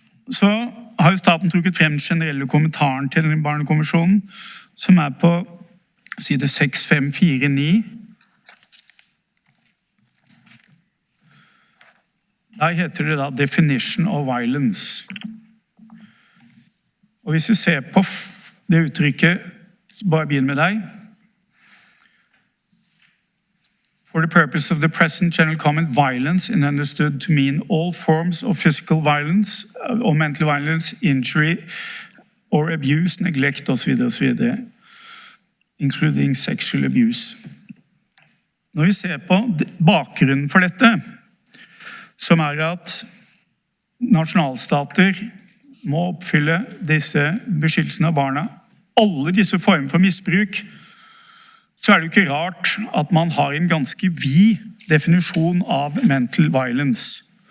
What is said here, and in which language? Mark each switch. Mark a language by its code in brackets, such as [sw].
[no] Så har jo staten trukket frem den generelle kommentaren til den barnekonvensjonen, som er på side 6549. Der heter det da [en] Definition of Violence. [no] Og hvis vi ser på det uttrykket, bare begynn med deg. [en] For the purpose of the present general comment, violence is understood to mean all forms of physical violence or mental violence, injury or abuse, neglect [no] osv. [en] Including sexual abuse. [no] Når vi ser på bakgrunnen for dette, som er at nasjonalstater må oppfylle disse beskyttelsene av barna, alle disse former for misbruk, så er det jo ikke rart at man har en ganske vid definisjon av mental violence.